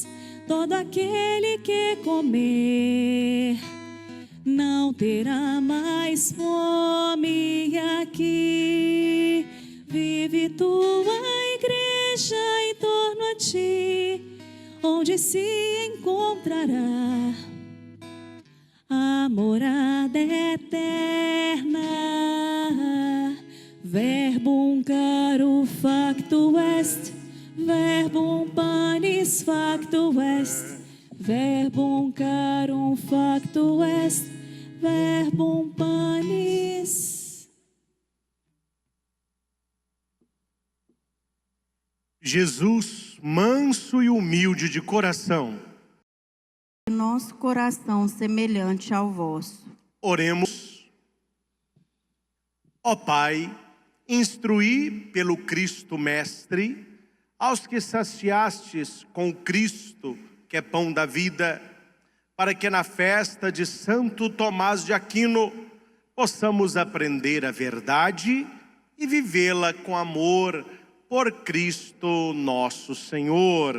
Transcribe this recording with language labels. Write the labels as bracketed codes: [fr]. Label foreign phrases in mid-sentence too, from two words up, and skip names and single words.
[pt] Todo aquele que comer não terá mais fome. E aqui Vive tua igreja em torno a ti, onde se encontrará a morada eterna. [la] Verbum caro facto est, verbum panis facto est, verbum carum facto est, verbum panis. [pt] Jesus, manso e humilde de coração, Nosso coração semelhante ao vosso. oremos. Ó Pai, instruí pelo Cristo Mestre aos que saciastes com o Cristo, que é pão da vida, para que na festa de Santo Tomás de Aquino possamos aprender a verdade e vivê-la com amor por Cristo nosso Senhor.